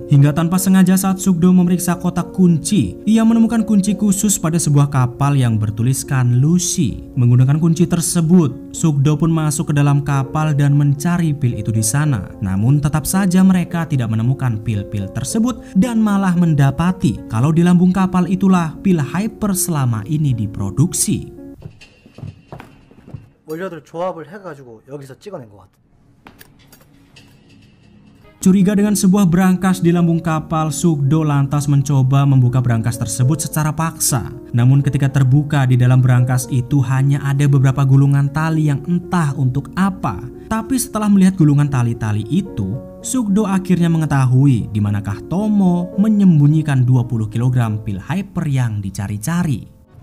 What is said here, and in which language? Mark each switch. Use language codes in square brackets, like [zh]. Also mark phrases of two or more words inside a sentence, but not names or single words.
[id] Hingga tanpa sengaja saat Sugdo memeriksa kotak kunci, ia menemukan kunci khusus pada sebuah kapal yang bertuliskan Lucy. Menggunakan kunci tersebut, Sugdo pun masuk ke dalam kapal dan mencari pil itu di sana. Namun tetap saja mereka tidak menemukan pil-pil tersebut dan malah mendapati kalau di lambung kapal itulah pil hyper selama ini diproduksi. [ko] 원료들 조합을 해가지고 여기서 찍어낸 것 같아. [id] Curiga dengan sebuah brankas di lambung kapal, Sugdo lantas mencoba membuka brankas tersebut secara paksa. Namun ketika terbuka, di dalam brankas itu hanya ada beberapa gulungan tali yang entah untuk apa. Tapi setelah melihat gulungan tali-tali itu, Sugdo akhirnya mengetahui di manakah Tomo menyembunyikan 20 kg pil hyper yang dicari-cari.